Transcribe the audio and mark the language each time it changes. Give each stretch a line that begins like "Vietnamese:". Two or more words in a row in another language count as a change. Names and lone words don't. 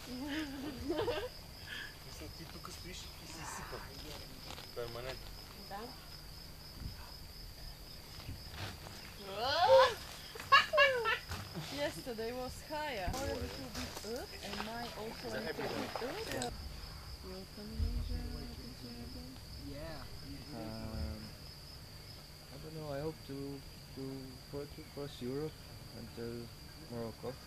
Bulgarian: Мисля, ти тук стоиш и си изсипан. Перманентно. Да.
English: Yesterday was higher. A little bit up and mine also a little bit up. I don't know, I hope to cross Europe until Morocco.